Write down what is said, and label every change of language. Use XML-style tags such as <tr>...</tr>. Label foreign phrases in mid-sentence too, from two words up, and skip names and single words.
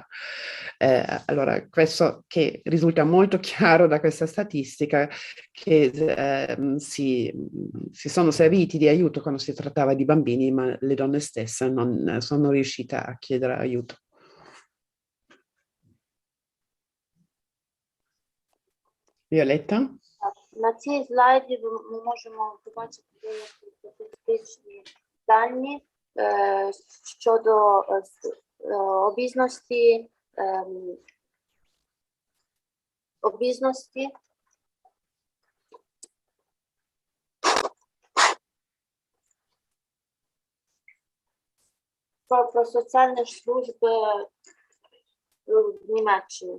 <it>Allora, questo che risulta molto chiaro da questa statistica, che si sono serviti di aiuto quando si trattava di bambini, ma le donne stesse non sono riuscite a chiedere aiuto. Violetta?</it> <uk>На цій слайді ми можемо побачити деякі статистичні дані щодо обізності, про соціальні служби в Німеччині.</uk>